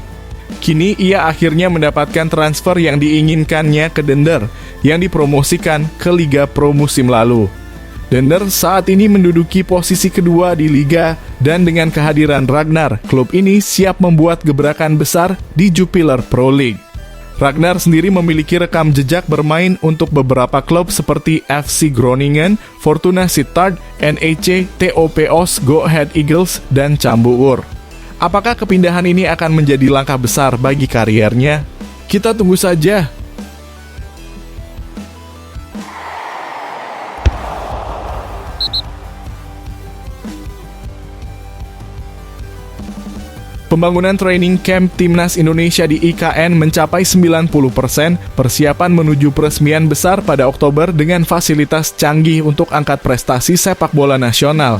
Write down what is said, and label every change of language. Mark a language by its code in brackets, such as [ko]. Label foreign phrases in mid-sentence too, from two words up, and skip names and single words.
[id] Kini ia akhirnya mendapatkan transfer yang diinginkannya ke Dender, yang dipromosikan ke Liga Pro musim lalu. Dender saat ini menduduki posisi kedua di Liga, dan dengan kehadiran Ragnar, klub ini siap membuat gebrakan besar di Jupiler Pro League. Ragnar sendiri memiliki rekam jejak bermain untuk beberapa klub seperti FC Groningen, Fortuna Sittard, NEC, TOPOS, Go Ahead Eagles, dan Cambuur. Apakah kepindahan ini akan menjadi langkah besar bagi kariernya? Kita tunggu saja. Pembangunan [en] training camp [id] Timnas Indonesia di IKN mencapai 90%, persiapan menuju peresmian besar pada Oktober dengan fasilitas canggih untuk angkat prestasi sepak bola nasional.